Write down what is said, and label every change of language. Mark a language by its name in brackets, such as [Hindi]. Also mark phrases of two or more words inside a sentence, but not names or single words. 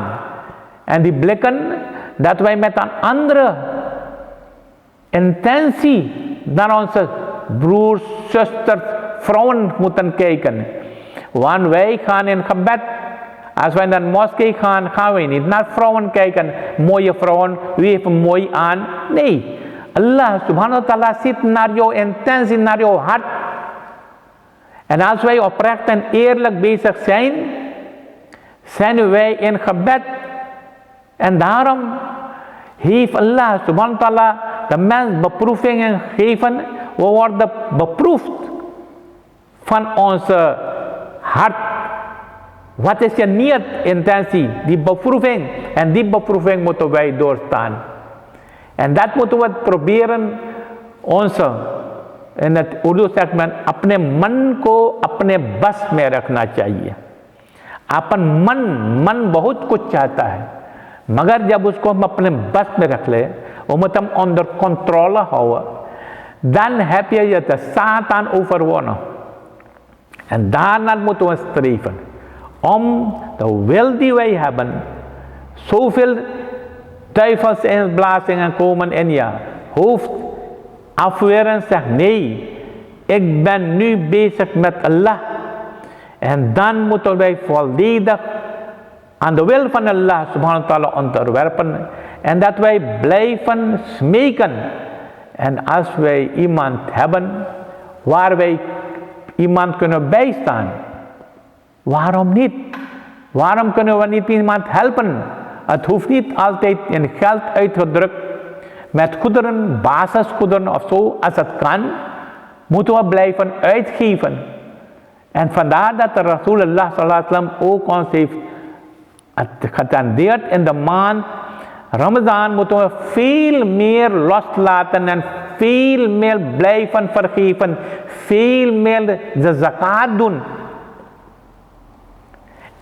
[Dutch] En die blikken, dat wij met een andere intentie naar onze broers, zusters, vrouwen moeten kijken. Want wij gaan in gebed. Als wij naar de moskee gaan, gaan wij niet naar vrouwen kijken. Mooie vrouwen, wie heeft een mooi aan? Nee. [Arabic] الله سبحانه وتعالى [Dutch] ziet naar jouw intentie, naar jouw hart. En als wij oprecht en eerlijk bezig zijn, zijn wij in gebed. En daarom heeft [Arabic] الله سبحانه وتعالى [Dutch] de mens beproevingen gegeven. We worden beproefd van onze hart. Wat is je niet intentie? Die beproeving. En die beproeving moeten wij doorstaan. En dat moeten we proberen in het Urdu zegt men, [Urdu] اپنے من کو اپنے بس میں رکھنا چاہیے. اپن من بہت کچھ چاہتا ہے، مگر جب اس کو ہم اپنے بس میں رکھ لے, [Dutch] om onder controle houden, dan heb je de Satan overwonnen. En daarna moeten we streven. Om de wil die wij hebben, zoveel duivelse inblazingen komen in je hoofd, afweren, zeg nee, ik ben nu bezig met Allah. En dan moeten wij volledig aan de wil van [Arabic] الله سبحانه وتعالى [Dutch] onderwerpen. En dat wij blijven smeken. En als wij iemand hebben waar wij iemand kunnen bijstaan, waarom niet? Waarom kunnen we niet iemand helpen? Het hoeft niet altijd in geld uitgedrukt, met goederen, basisgoederen of zo, als het kan, moeten we blijven uitgeven. En vandaar dat de [Arabic] رسول الله صلى الله عليه وسلم [Dutch] ook ons heeft getendeerd in de maand Ramadan moeten we veel meer loslaten en veel meer blijven vergeven, veel meer de zakat doen.